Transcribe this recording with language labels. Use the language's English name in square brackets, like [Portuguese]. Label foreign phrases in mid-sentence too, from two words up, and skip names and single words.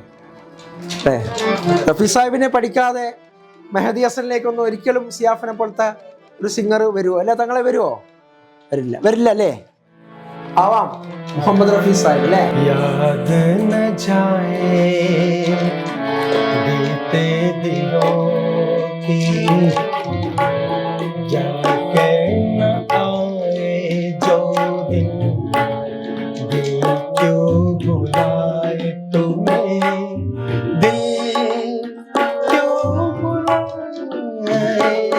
[Malayalam] റഫി സാഹിബിനെ പഠിക്കാതെ മെഹദി ഹസനിലേക്കൊന്നും ഒരിക്കലും സിയാഫിനെ പോലത്തെ ഒരു സിംഗർ വരുമോ? അല്ലെ തങ്ങളെ വരുമോ? വരില്ല അല്ലേ. ആവാം മുഹമ്മദ് റഫി സാഹിബ് അല്ലേ. [Hindi] याद न जाए बीते दिलों की क्या कहना आए जो दिन दिल क्यों बुलाए तुम्हें, दिल क्यों बुलाए.